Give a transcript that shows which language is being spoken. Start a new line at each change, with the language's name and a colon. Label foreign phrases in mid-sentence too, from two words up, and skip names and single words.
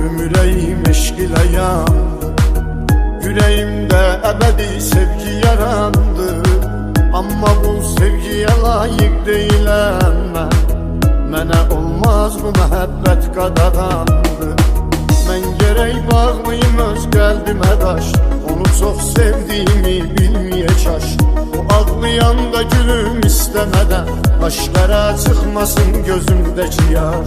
Turkish: yüreğim eşk ile yandı. Yüreğimde ebedi sevgi yarandı. Amma bu sevgiye layık değilim ben.
Azerbaijani: Mənə olmaz bu məhəbbət qadağandı. Mən gərək bağlıyım öz qəlbimə daş. Onu çox sevdiyimi bilməyə çaş. O ağlayanda gülüm istəmədən başlara çıxmasın gözümdəki yaş.